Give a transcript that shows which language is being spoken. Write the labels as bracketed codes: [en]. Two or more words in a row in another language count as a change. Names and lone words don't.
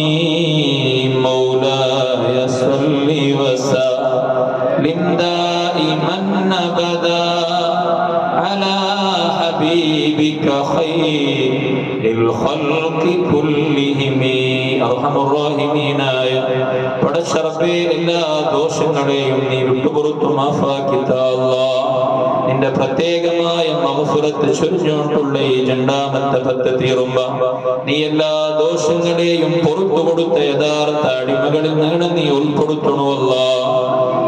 [ar] مولاي صل وسلم دائما أبدا على حبيبك خير الخلق كلهم. أرحم الراحمين [ml] പടച്ച റബ്ബേ, എല്ലാ ദോഷങ്ങളെയും നീ വിട്ടുപുറത്തു മാഫാക്കി താ അല്ലാഹ്. നിന്റെ പ്രത്യേകമായ മഗ്ഫിറത്ത് ചൊരിഞ്ഞുകൊണ്ടുള്ള ഈ രണ്ടാമത്തെ പത്ത് തീറുമ്പോ നീ എല്ലാ ദോഷങ്ങളെയും പുറത്തു കൊടുത്ത യഥാർത്ഥ അടിമകളിൽ നിന്ന് നീ ഉൾപ്പെടുത്തണു അല്ലാഹ്.